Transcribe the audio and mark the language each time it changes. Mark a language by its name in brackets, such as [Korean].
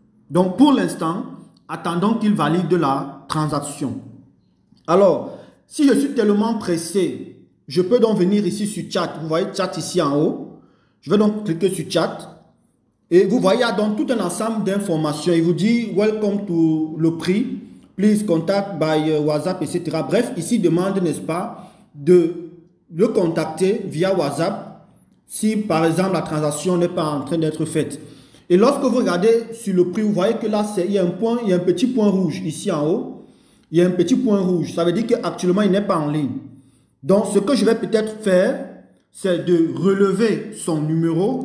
[French] Donc pour l'instant, attendons qu'il valide la transaction. Alors, si je suis tellement pressé, je peux donc venir ici sur chat. Vous voyez chat ici en haut. Je vais donc cliquer sur chat. Et vous voyez, il y a donc tout un ensemble d'informations. Il vous dit [English] welcome to [French] le prix. [English] Please contact by WhatsApp, etc. [French] Bref, ici il demande, n'est-ce pas, de le contacter via WhatsApp si par exemple la transaction n'est pas en train d'être faite. Et lorsque vous regardez sur le prix, vous voyez que là, il y a un petit point rouge ici en haut. Il y a un petit point rouge. Ça veut dire qu'actuellement, il n'est pas en ligne. Donc, ce que je vais peut-être faire, c'est de relever son numéro.